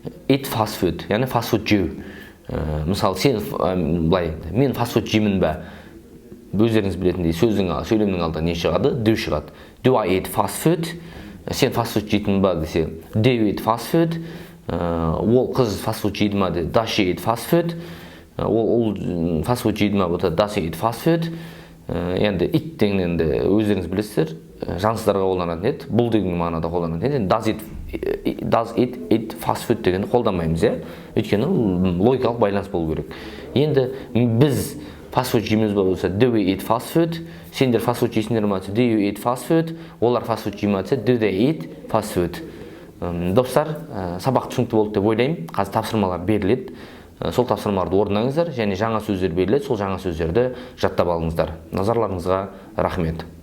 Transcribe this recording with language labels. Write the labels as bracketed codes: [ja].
[en] Eat fast food, [kk] яғни fast food жеу. Мысалы, сен былай, мен fast food жеймін бе? Өздеріңіз білетіндей сөйлемнің алдында не шығады? [en] Do [kk] шығады. [en] Do I eat fast food? [kk] Сен fast food жейтін ба десе, [en] do you eat fast food? [kk] Ол қыз fast food жейді ма десе, [en] does she eat fast food? [kk] Ол fast food жейді ма болса, [en] does he eat fast food? [kk] Енді it деген енді өздеріңіз білесіздер, жансыздарға қолданатын еді, бұл деген мағынада қолданатын еді. [en] Does it eat fast food [kk] дегенді қолданбаймыз, иә? Өйткені логикалық байланыс болу керек. Енді біз fast food жейміз ба болса, [en] do we eat fast food? [kk] Сендер fast food жейсіңдер ма десе, [en] do you eat fast food? [kk] Олар fast food жей ма десе, [en] do they eat fast food? [kk] Достар, сабақ түсінікті болды деп ойлаймын. Қазір тапсырмалар беріледі. Сол тапсырмаларды орындаңыздар және жаңа сөздер беріледі. Сол жаңа сөздерді жаттап алыңыздар. Назарларыңызға рахмет.